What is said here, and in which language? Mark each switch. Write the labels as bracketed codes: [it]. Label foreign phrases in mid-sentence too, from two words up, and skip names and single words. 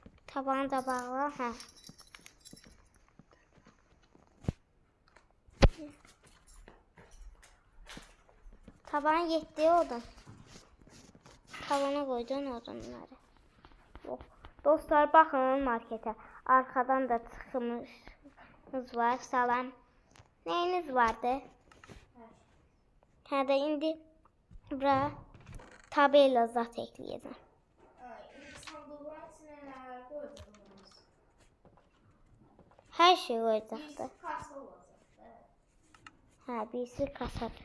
[tr] Tabanı da bağla. Hə. Taban yetti odun. Tavana koydun odunları. Oh. Dostlar bakın markete. [az] Arkadan da çıxmışımız var. [tr] Salam. Neyiniz vardı? [az] Hə də indi bura tabela zat ekləyəcəm. Sandıqların içinə nələr qoydunuz? Hər şey koyacaqdı. Birisi kasa olacaqdı. Hə, birisi kasadır.